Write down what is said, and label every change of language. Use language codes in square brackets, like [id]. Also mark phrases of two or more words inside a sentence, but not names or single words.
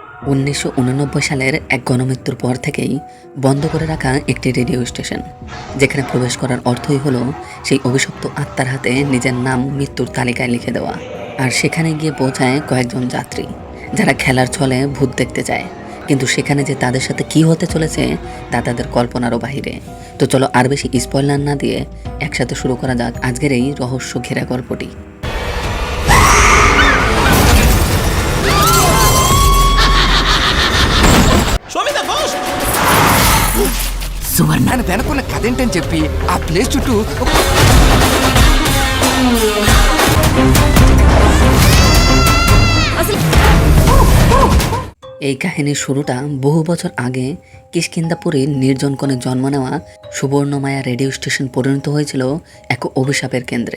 [bn] 1989 সালের এক গণমৃত্যুর পর থেকেই বন্ধ করে রাখা একটি রেডিও স্টেশন, যেখানে প্রবেশ করার অর্থই হলো সেই অভিশপ্ত আত্মার হাতে নিজের নাম মৃত্যুর তালিকায় লিখে দেওয়া। আর সেখানে গিয়ে পৌঁছায় কয়েকজন যাত্রী, যারা খেলার ছলে ভূত দেখতে চায়, কিন্তু সেখানে যে তাদের সাথে কি হতে চলেছে তা তাদের কল্পনারও বাহিরে। তো চলো আর বেশি স্পয়লার না দিয়ে একসাথে শুরু করা যাক আজকের এই রহস্য ঘেরা গল্পটি। [te] సువర్ణ వెనకున్న కథ ఏంటని చెప్పి ఆ ప్లేస్ చుట్టూ [bn] এই কাহিনীর শুরুটা বহু বছর আগে কিষ্কিন্ধাপুরের নির্জন কোণে জন্ম নেওয়া সুবর্ণমায়া রেডিও স্টেশন পরিণত হয়েছিল এক অভিশাপের কেন্দ্রে।